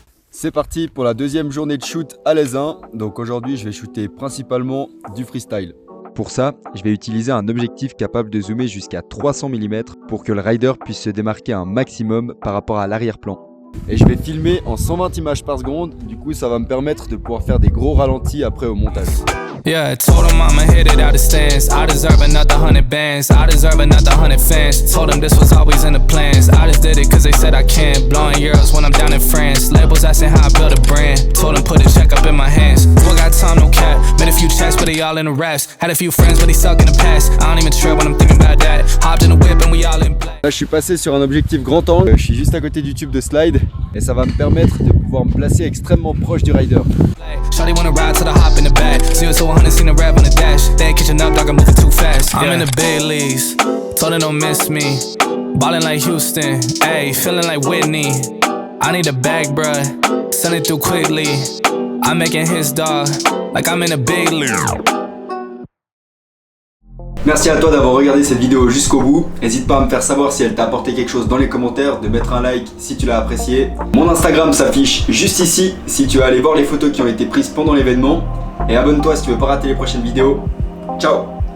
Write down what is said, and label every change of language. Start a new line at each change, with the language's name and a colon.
French: C'est parti pour la deuxième journée de shoot à l'Aisin. Donc aujourd'hui je vais shooter principalement du freestyle. Pour ça, je vais utiliser un objectif capable de zoomer jusqu'à 300 mm pour que le rider puisse se démarquer un maximum par rapport à l'arrière-plan. Et je vais filmer en 120 images par seconde, du coup ça va me permettre de pouvoir faire des gros ralentis après au montage.
English: Yeah, told him I'ma hit it out of stance. I deserve another 100 bands. I deserve another 100 fans. Told them this was always in the plans. I just did it cause they said I can't. Blowing euros when I'm down in France. Labels asking how I build a brand. Told them put a check up in my hands. Boy got time, no cap. Made a few checks, but they all in the raps. Had a few friends, but they suck in the past. I don't even trip when I'm thinking about that. Hopped in the whip and we all in play.
French: Là je suis passé sur un objectif grand angle. Je suis juste à côté du tube de slide. Et ça va me permettre de pouvoir me placer extrêmement proche du rider.
English: Shawty wanna ride till I hop in the back. 0 to 100, seen a rev on the dash. They ain't catching up, dog, I'm moving too fast. I'm in the big leagues, told her don't miss me. Ballin' like Houston, ayy, feeling like Whitney. I need a bag, bruh, send it through quickly. I'm making his dog, like I'm in a big league.
French: Merci à toi d'avoir regardé cette vidéo jusqu'au bout. N'hésite pas à me faire savoir si elle t'a apporté quelque chose dans les commentaires, de mettre un like si tu l'as apprécié. Mon Instagram s'affiche juste ici si tu veux aller voir les photos qui ont été prises pendant l'événement. Et abonne-toi si tu veux pas rater les prochaines vidéos. Ciao!